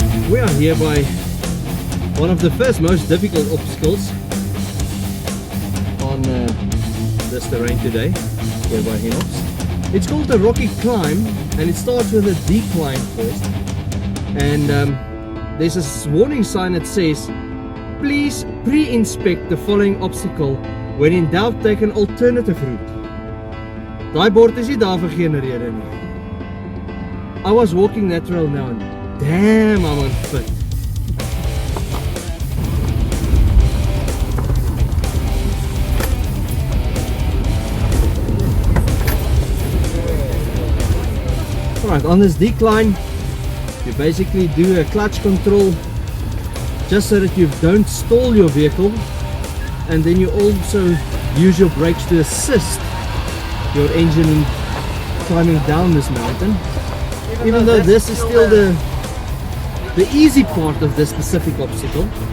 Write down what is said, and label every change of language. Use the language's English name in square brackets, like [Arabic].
[English] We are here by one of the first most difficult obstacles on this terrain today, here by Hennops. It's called the Rocky Climb, and it starts with a decline first. And there's a warning sign that says, please pre-inspect the following obstacle. When in doubt, take an alternative route. [Afrikaans] Daai bord is nie daar vir geen rede nie. [English] I was walking that trail now and damn, I'm unfit. Alright, on this decline, you basically do a clutch control just so that you don't stall your vehicle, and then you also use your brakes to assist your engine in climbing down this mountain, even though this is still the easy part of this specific obstacle.